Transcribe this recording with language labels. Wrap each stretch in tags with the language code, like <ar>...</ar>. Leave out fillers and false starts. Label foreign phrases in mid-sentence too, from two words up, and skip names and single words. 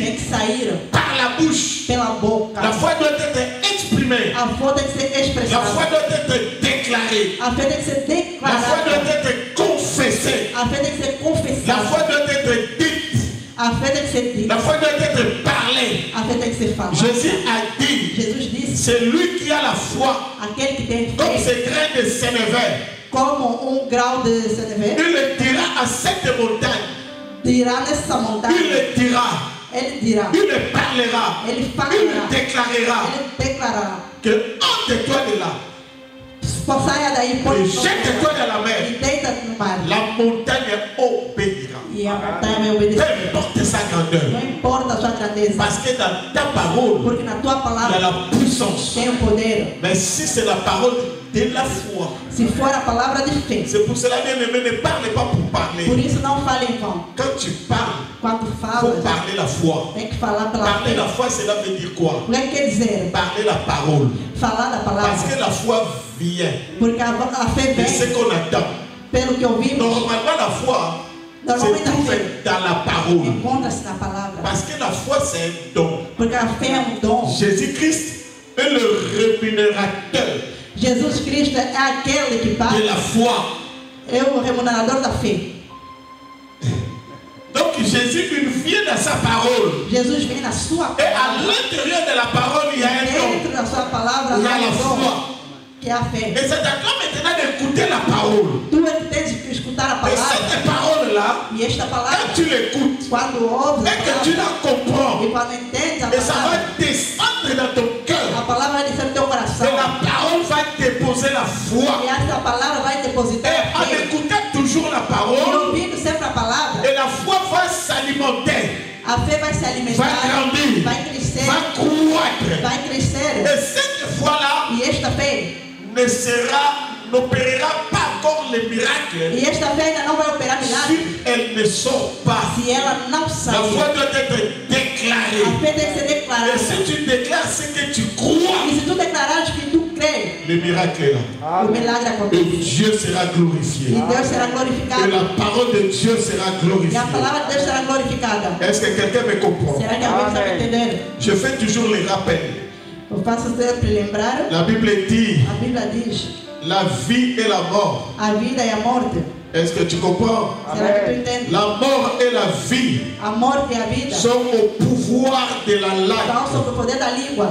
<pt>tem que sair</pt> <fr>par la bouche.</fr> <pt>pela boca.</pt> <fr>La foi doit être exprimée.</fr> <pt>A fé tem que ser</pt> <fr>La foi</fr> <pt>expressada.</pt> <fr>doit être déclarée.</fr> <pt>A fé tem que ser</pt> <fr>La foi</fr> <pt>declarada.</pt> <fr>doit être confessée.</fr> <pt>A fé tem que ser</pt> <fr>La</fr> <pt>confessada.</pt> <fr>foi doit être dite.</fr> <pt>A fé tem que ser dita.</pt> <fr>La foi doit être parlée.</fr> <pt>A fé tem que ser falada.</pt> <fr>Jésus a dit,</fr> <pt>Jesus disse:</pt> <fr>c'est lui qui a la foi,</fr> <pt>aquele que tem</pt> <fr>comme</fr> <pt>fé,</pt> <fr>ce grain de sénévé.</fr> <pt>como grau de CNV,</pt> <fr>Il le dira à cette montagne.</fr> <pt>dirá nessa</pt> <fr>Il</fr> <pt>montanha,</pt> <fr>le dira.</fr> <pt>ele dirá,</pt> <fr>Il le parlera.</fr> <pt>ele</pt> <fr>Il</fr> <pt>falará,</pt> <fr>le déclarera.</fr> <pt>ele declarará.</pt> <fr>Que ôte-toi de là</fr> <pt>Saia daí, põe</pt> <fr>et</fr> <pt>no</pt> <fr>jette-toi dans la</fr> <pt>mar,</pt> <fr>mer.</fr> <pt>e deita no mar,</pt> <fr>La montagne obéira.</fr> <pt>e a montanha vai</pt> <fr>Peu</fr> <pt>obedecer.</pt> <fr>importe sa grandeur.</fr> <pt>Não importa a sua grandeza,</pt> <fr>Parce que dans ta parole,</fr> <pt>porque na tua</pt> <fr>il y a</fr> <pt>palavra</pt> <fr>la puissance.</fr> <pt>tem o poder.</pt> <fr>Mais si c'est la parole de la foi,</fr> <pt>Se for a palavra de fé,</pt> <fr>c'est pour cela, bien aimé, ne parle pas pour parler.</fr> <pt>por isso não fale em vão.</pt> <fr>Quand tu parles,</fr> <pt>Quando</pt> <fr>il faut</fr> <pt>fala,</pt> <fr>parler la foi.</fr> <pt>tem que falar pela</pt> <fr>Parler</fr> <pt>fé.</pt> <fr>la foi, cela veut dire quoi?</fr> <pt>O que quer dizer?</pt> <fr>Parler la parole.</fr> <pt>Falar da</pt> <fr>Parce</fr> <pt>palavra.</pt> <fr>que la foi vient</fr> <pt>Porque a fé</pt> <fr>de ce</fr> <pt>vem</pt> <fr>qu'on attend.</fr> <pt>pelo que ouvimos,</pt> <fr>Normalement, la foi se trouve dans la parole.</fr> <pt>encontra-se na palavra.</pt> <fr>Parce que la foi, c'est un don.</fr> <pt>Porque a fé é dom.</pt> <fr>Jésus-Christ est le rémunérateur</fr> <pt>Jesus Cristo é aquele que</pt> <fr>de</fr> <pt>paga,</pt> <fr>la foi.</fr> <pt>é o remunerador da fé.</pt> <fr>Donc Jésus, il vient dans sa parole.</fr> <pt>Jesus vem na sua</pt> <fr>Et à</fr> <pt>palavra.</pt> <fr>l'intérieur de la parole, il y a un don.</fr> <pt>Dentro da sua palavra</pt> <fr>Il y a</fr> <pt>há</pt> <fr>la</fr> <pt>um dom,</pt> <fr>foi.</fr> <pt>que é a fé.</pt> <fr>Et c'est à toi maintenant d'écouter la parole.</fr> <pt>Tu é que tens que escutar a</pt> <fr>Et</fr> <pt>palavra.</pt> <fr>cette parole-là,</fr> <pt>E esta</pt> <fr>quand</fr> <pt>palavra,</pt> <fr>tu l'écoutes</fr> <pt>quando ouves a</pt> <fr>et que tu</fr> <pt>palavra,</pt> <fr>la comprends,</fr> <pt>e quando entendes a</pt> <fr>et ça</fr> <pt>palavra,</pt> <fr>va descendre dans ton</fr> <pt>a</pt> <fr>cœur,</fr> <pt>palavra vai descer no teu</pt> <fr>et</fr> <pt>coração.</pt> <fr>la parole va déposer la foi.</fr> <pt>E essa palavra vai depositar</pt> <fr>Et</fr> <pt>a</pt> <fr>en</fr> <pt>fé.</pt> <fr>écoutant toujours la</fr> <pt>E</pt> <fr>parole,</fr> <pt>ouvindo sempre a palavra,</pt> <fr>et la foi va s'alimenter,</fr> <pt>a fé vai se</pt> <fr>va</fr> <pt>alimentar,</pt> <fr>grandir,</fr> <pt>vai crescer,</pt> <fr>va croître.</fr> <pt>vai crescer.</pt> <fr>Et cette foi-là</fr> <pt>E esta fé,</pt> <fr>n'opérera pas encore les miracles</fr> <pt>e esta fé ainda não vai operar milagres</pt> <fr>si elle ne sort pas.</fr> <pt>se ela não</pt> <fr>La</fr> <pt>sair.</pt> <fr>foi doit être déclarée.</fr> <pt>A fé tem que ser</pt> <fr>Et</fr> <pt>declarada.</pt> <fr>si tu déclares ce que tu crois,</fr> <pt>E se tu declarares que tu crês,</pt> <fr>le miracle est là.</fr> <pt>o milagre</pt> <fr>Et</fr> <pt>acontece.</pt> <fr>Dieu sera glorifié.</fr> <pt>E Deus será</pt> <fr>Et</fr> <pt>glorificado.</pt> <fr>la parole de Dieu sera</fr> <pt>E</pt> <fr>glorifiée.</fr> <pt>a palavra de Deus será glorificada.</pt> <fr>Est-ce que quelqu'un me comprend?</fr> <pt>Será que alguém está me entendendo?</pt> <fr>Je fais toujours les rappels.</fr> <pt>Eu faço sempre lembrar.</pt> <fr>La Bible dit</fr> <pt>A Bíblia diz:</pt> <fr>la vie et la mort.</fr> <pt>a vida e a morte.</pt> <fr>Est-ce que tu comprends?</fr> <pt>Será que tu entende?</pt> <fr>La mort et la vie</fr> <pt>A morte e a vida</pt> <fr>sont au pouvoir de la langue.</fr> <pt>estão sob o poder da língua.</pt>